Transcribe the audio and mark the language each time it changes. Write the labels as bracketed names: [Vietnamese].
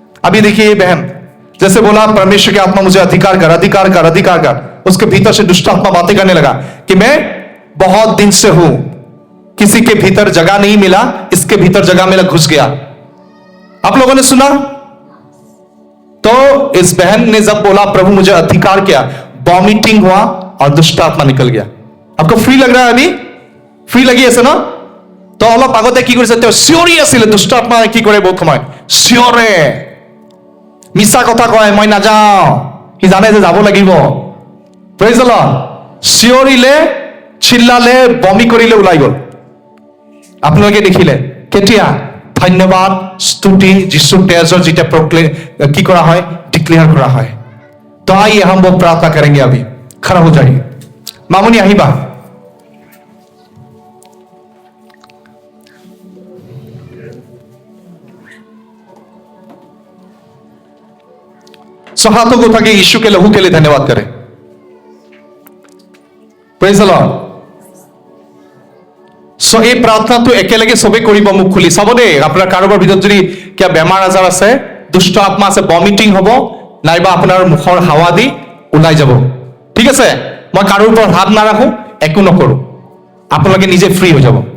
[Hindi] अभी देखिए ये बहन, जैसे बोला परमेश्वर की आत्मा मुझे अधिकार कर, अधिकार कर, अधिकार कर, उसके भीतर से दुष्ट आत्मा बातें करने लगा कि मैं बहुत दिन से हूं, किसी के भीतर जगह नहीं मिला, इसके भीतर जगह मिला, घुस गया। आप लोगों ने सुना? तो इस बहन ने जब बोला प्रभु मुझे अधिकार किया, वॉमिटिंग हुआ और दुष्ट आत्मा निकल गया। आपको फ्री लग रहा है? अभी फ्री लगी ऐसे ना? तो अलग [Assamese] আগতে কি কৰিছে? তেওঁ চিঞৰি আছিলে, দুষ্ট আত্মাই কি কৰে বহুত সময় চিঞৰে, মিছা কথা কয়, মই নাযাওঁ, সি জানে যে যাব লাগিব। [English] Praise the Lord. [Assamese] চিঞৰিলে, চিল্লালে, বমি কৰিলে, ওলাই গ'ল। আপোনালোকে দেখিলে কেতিয়া? ধন্যবাদ स्तुति যিশুৰ তেজৰ যেতিয়া কি করা হয়, ডিক্লেয়ার করা হয়। [Hindi] तो आइए हम वो प्रार्थना करेंगे। अभी खड़ा हो जाइए। मामुनी [Assamese] আহিবা। [Hindi] हाथों को उठा के यीशु के लहू के लिए धन्यवाद करें। [English] Praise the lord. [Assamese] सो এই প্ৰাৰ্থনাটো একেলগে সবে কৰিব, মুখ খুলি চাব দেই। আপোনাৰ কাৰোবাৰ ভিতৰত যদি কিবা বেমাৰ আজাৰ আছে, দুষ্ট আত্মা আছে, ভমিটিং হ'ব, নাইবা আপোনাৰ মুখৰ হাৱা দি ওলাই যাব। ঠিক আছে? মই কাৰোৰ ওপৰত হাত নাৰাখো, একো নকৰো, আপোনালোকে নিজে ফ্ৰী হৈ যাব।